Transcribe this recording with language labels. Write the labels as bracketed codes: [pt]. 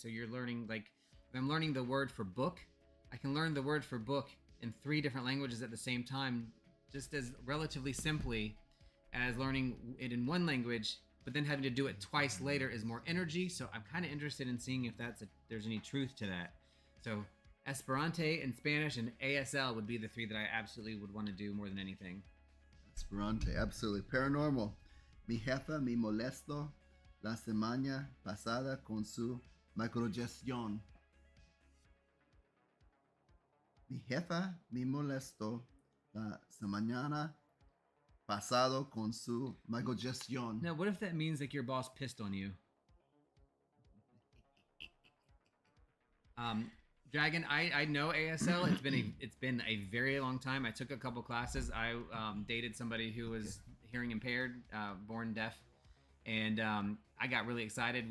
[en] So you're learning, like, if I'm learning the word for book, I can learn the word for book in 3 different languages at the same time, just as relatively simply as learning it in one language, but then having to do it twice later is more energy. So I'm kind of interested in seeing if there's any truth to that. So Esperanto and Spanish and ASL would be the 3 that I absolutely would want to do more than anything. Esperanto, absolutely. Paranormal. [es] Mi jefa me molesto la semana pasada con su microgestión. Mi jefa me molestó la semana pasado con su microgestión. [en] Now, what if that means like your boss pissed on you? Dragon, I know ASL. It's been a very long time. I took a couple classes. I dated somebody who was hearing impaired, born deaf, and I got really excited.